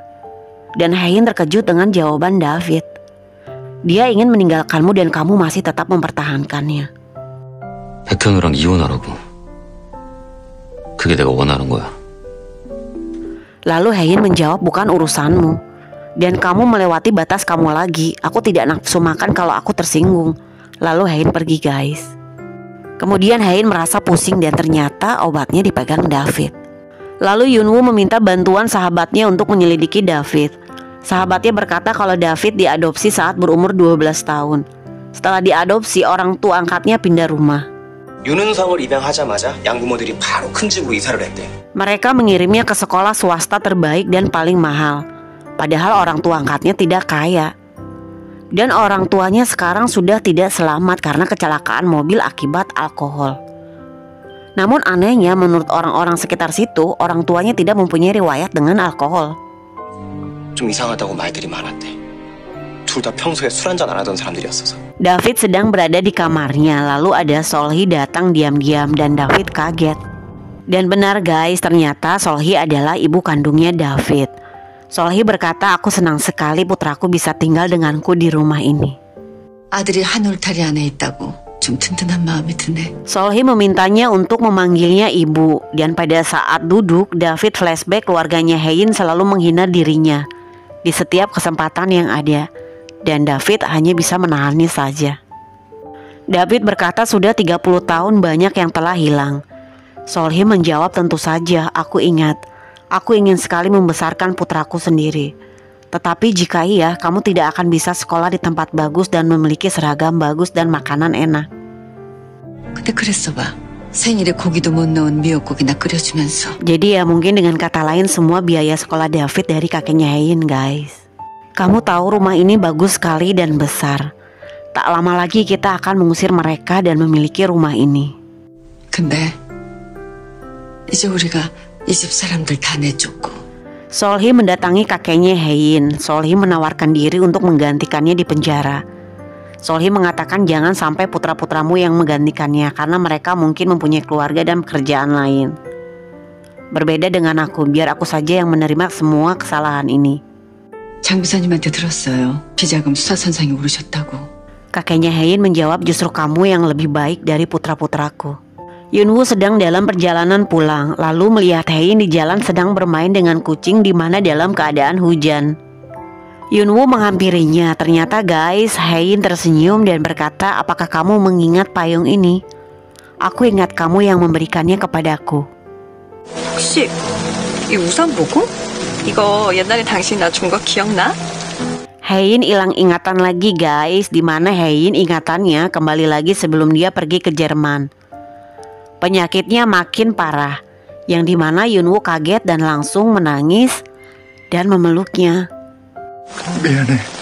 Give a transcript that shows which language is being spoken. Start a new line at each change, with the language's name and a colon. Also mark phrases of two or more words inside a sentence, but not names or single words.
Indonesian: Dan Hein terkejut dengan jawaban David. Dia ingin meninggalkanmu dan kamu masih tetap mempertahankannya.
Korean: 백현우랑 이혼하라고. 그게 내가 원하는 거야.
Indonesian: Lalu Hein menjawab, bukan urusanmu. Dan kamu melewati batas kamu lagi. Aku tidak nafsu makan kalau aku tersinggung. Lalu Hein pergi guys. Kemudian Hein merasa pusing dan ternyata obatnya dipegang David. Lalu Yunwoo meminta bantuan sahabatnya untuk menyelidiki David. Sahabatnya berkata kalau David diadopsi saat berumur 12 tahun. Setelah diadopsi, orang tua angkatnya pindah rumah.
Korean: 윤은성을 입양하자마자 양부모들이 바로 큰 집으로 이사를 했대.
Indonesian: Mereka mengirimnya ke sekolah swasta terbaik dan paling mahal. Padahal orang tua angkatnya tidak kaya. Dan orang tuanya sekarang sudah tidak selamat karena kecelakaan mobil akibat alkohol. Namun anehnya menurut orang-orang sekitar situ, orang tuanya tidak mempunyai riwayat dengan alkohol.
Korean: 좀 이상하다고 말들이 많았대. 둘 다 평소에 술 한잔 안 하던 사람들이었어서.
Indonesian: David sedang berada di kamarnya, lalu ada Solhi datang diam-diam dan David kaget. Dan benar guys, ternyata Solhi adalah ibu kandungnya David. Solhi berkata, aku senang sekali putraku bisa tinggal denganku di rumah ini.
Korean: 아들이 한 울타리 안에 있다고 좀 든든한 마음이 드네.
Indonesian: Solhi memintanya untuk memanggilnya ibu. Dan pada saat duduk, David flashback keluarganya Hein selalu menghina dirinya di setiap kesempatan yang ada. Dan David hanya bisa menahannya saja. David berkata sudah 30 tahun banyak yang telah hilang. Solhi menjawab, tentu saja, aku ingat. Aku ingin sekali membesarkan putraku sendiri. Tetapi jika iya, kamu tidak akan bisa sekolah di tempat bagus dan memiliki seragam bagus dan makanan enak.
Korean: 근데 그랬어 봐. 생일에 고기도 못 넣은 미역국이나 끓여주면서.
Indonesian: Jadi ya mungkin dengan kata lain semua biaya sekolah David dari kakeknya Hein guys. Kamu tahu rumah ini bagus sekali dan besar. Tak lama lagi kita akan mengusir mereka dan memiliki rumah ini.
Korean: 근데 이제 우리가 이 집 사람들 다 내쫓고.
Indonesian: Solhi mendatangi kakeknya Hein. Solhi menawarkan diri untuk menggantikannya di penjara. Solhi mengatakan jangan sampai putra-putramu yang menggantikannya karena mereka mungkin mempunyai keluarga dan pekerjaan lain. Berbeda dengan aku, biar aku saja yang menerima semua kesalahan ini.
Korean: 장 비서님한테 들었어요. 비자금 수사선상에 오르셨다고.
Indonesian: Kakeknya Hein menjawab, justru kamu yang lebih baik dari putra-putraku. Yunwoo sedang dalam perjalanan pulang, lalu melihat Hein di jalan sedang bermain dengan kucing di mana dalam keadaan hujan. Yunwoo menghampirinya. Ternyata guys, Hein tersenyum dan berkata, apakah kamu mengingat payung ini? Aku ingat kamu yang memberikannya kepadaku.
Korean: 혹시 이 우산 보고? 이거 옛날에 당신 나 준 거 기억나?
Indonesian: Hein hilang ingatan lagi guys, di mana Hein ingatannya kembali lagi sebelum dia pergi ke Jerman. Penyakitnya makin parah, yang dimana Yunwoo kaget dan langsung menangis dan memeluknya.
Korean: 미안해.